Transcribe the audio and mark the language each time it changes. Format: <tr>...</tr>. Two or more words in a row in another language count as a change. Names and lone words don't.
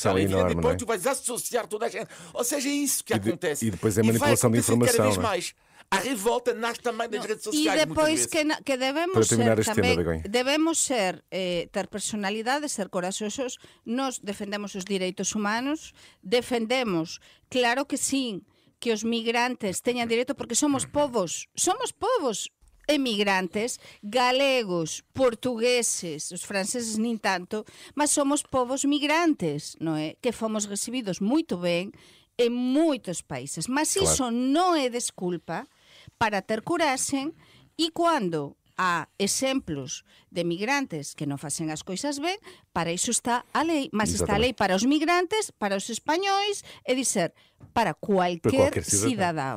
<pt>E depois tu vais associar toda a gente. Ou seja, é isso que acontece. E depois é manipulação de informação. Cada vez mais. A revolta nasce também das redes sociais. E depois que devemos ser também, devemos ser, ter personalidade, ser corajosos. Nós defendemos os direitos humanos, defendemos, claro que sim,</pt> <gl>que os migrantes teñan direito porque somos povos emigrantes, galegos, portugueses, os franceses nin tanto, mas somos povos migrantes, non é? Que fomos recibidos moito ben en moitos países. Mas iso non é desculpa para ter coragem e quando há exemplos de migrantes que non facen as coisas ben, para iso está a lei. Mas está a lei para os migrantes, para os espanhóis, é dizer, para qualquer cidadão.</gl>